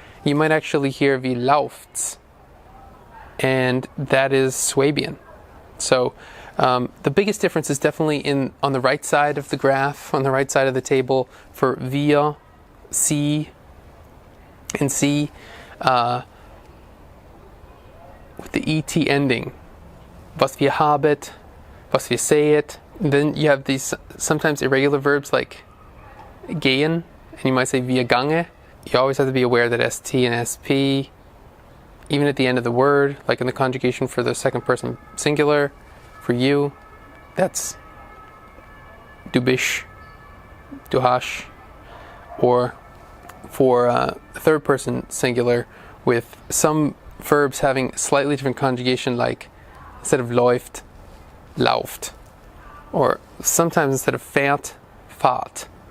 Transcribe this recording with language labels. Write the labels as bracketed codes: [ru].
[en] You might actually hear [de] wie lauft's, [en] and that is Swabian. So the biggest difference is definitely on the right side of the graph, on the right side of the table, for wir, sie, and sie, with the ET ending. [de] Was wir habet, was wir sehet. [en] Then you have these sometimes irregular verbs like gehen, and you might say [de] wir gange. [en] You always have to be aware that ST and SP, even at the end of the word, like in the conjugation for the second person singular, for you, that's [de] du bist, du hast, [en] or for third person singular, with some verbs having slightly different conjugation, like instead of läuft, lauft, or sometimes instead of fährt, fahrt.